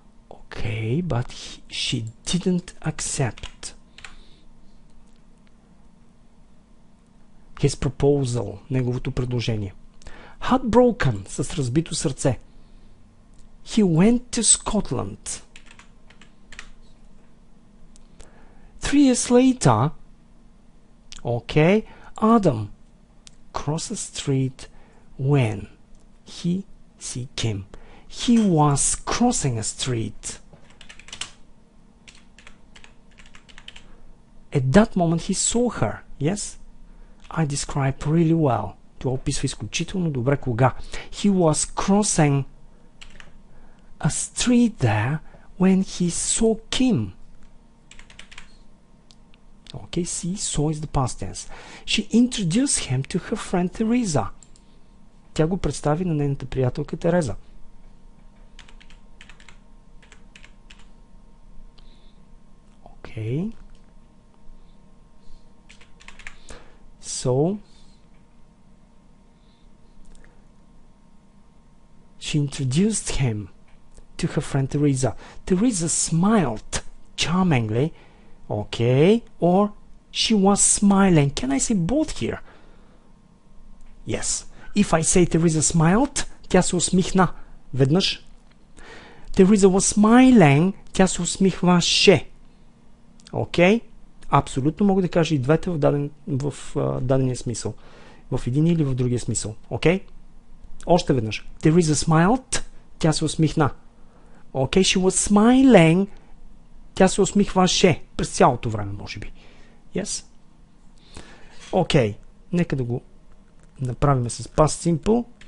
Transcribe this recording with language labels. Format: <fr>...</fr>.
<en>Okay, but she didn't accept his proposal,</en> <bg>неговото предложение. Heartbroken, с разбито сърце.</bg> <en>He went to Scotland. 3 years later, okay, Adam crossed the street when he came. He was crossing a street. At that moment he saw her. Yes? I describe really well.</en> <bg>Това описва изключително добре кога.</bg> <en>He was crossing a street there when he saw Kim. Okay, see, saw is the past tense. She introduced him to her friend Teresa.</en> <bg>Тя го представи на нейната приятелка Тереза.</bg> <en>Okay. So, she introduced him to her friend Teresa. Teresa smiled charmingly. Okay. Or she was smiling. Can I say both here? Yes. If I say Teresa smiled,</en> <bg>тя се усмихна. Веднъж. Teresa</bg> <en>was smiling,</en> <bg>тя се усмихваше. Окей? Абсолютно мога да кажа и двете в дадения смисъл. В един или в другия смисъл. Окей? Още веднъж. Teresa smiled, тя се усмихна. Окей?</bg> <en>She was smiling,</en> <bg>тя се усмихваше. През цялото време, може би.</bg> <en>Yes? Окей.</en> <bg>Нека да го направим с past simple.</bg>